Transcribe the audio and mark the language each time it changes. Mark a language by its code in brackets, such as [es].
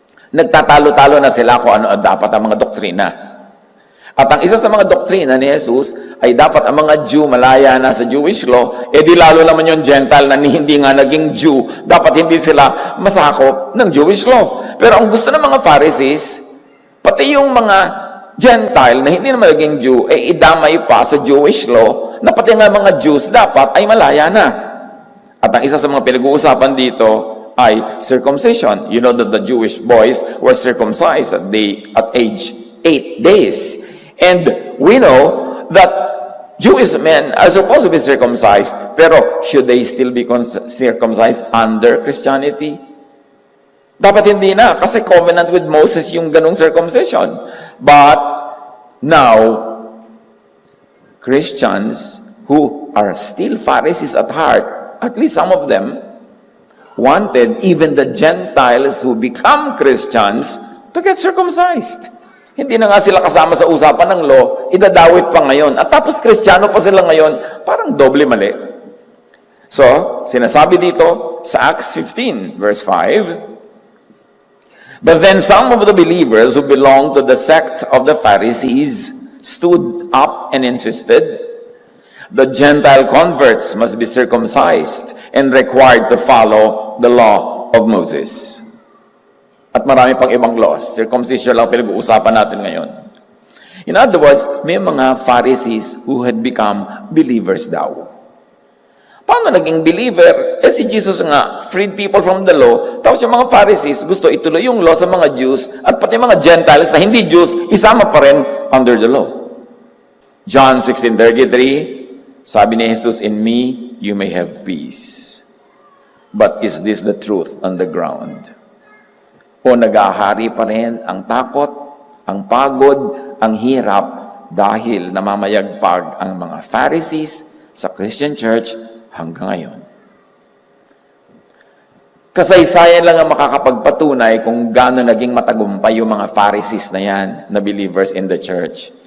[tl] Nagtatalo-talo na sila kung ano dapat ang mga doktrina. At ang isa sa mga doktrina ni Jesus ay dapat ang mga Jew malaya na sa Jewish law, di lalo naman yung Gentile na hindi nga naging Jew, dapat hindi sila masakop ng Jewish law. Pero ang gusto ng mga Pharisees, pati yung mga Gentile na hindi naman naging Jew, idamay pa sa Jewish law, na pati nga mga Jews dapat ay malaya na. At ang isa sa mga pinag-uusapan dito ay circumcision. [en] You know that the Jewish boys were circumcised at age 8 days. And we know that Jewish men are supposed to be circumcised, pero should they still be circumcised under Christianity? [tl] Dapat hindi na, kasi [en] covenant with Moses [tl] yung ganung circumcision. [en] But now, Christians who are still Pharisees at heart, at least some of them, wanted even the Gentiles who become Christians to get circumcised. [tl] Hindi na nga sila kasama sa usapan ng law, idadawit pa ngayon. At tapos Kristiyano pa sila ngayon, parang doble mali. [en] So, [tl] sinasabi dito sa [en] Acts 15, verse 5, but then some of the believers who belonged to the sect of the Pharisees stood up and insisted, the Gentile converts must be circumcised and required to follow the law of Moses. [tl] At marami pang ibang laws. Circumcision lang pinag-uusapan natin ngayon. [en] In other words, [tl] may mga [en] Pharisees who had become believers daw. [tl] Paano naging believer? Si Jesus nga, [en] freed people from the law. [tl] Tapos yung mga Pharisees, gusto ituloy yung law sa mga Jews at pati mga Gentiles na hindi Jews, isama pa rin [en] under the law. [tl] John 16:33 Sabi ni Jesus, [en] in me, you may have peace. But is this the truth on the ground? [tl] O nag-ahari pa rin ang takot, ang pagod, ang hirap dahil namamayagpag ang mga Pharisees sa Christian church hanggang ngayon. Kasaysayan lang ang makakapagpatunay kung gaano naging matagumpay yung mga Pharisees na yan, na [en] believers in the church.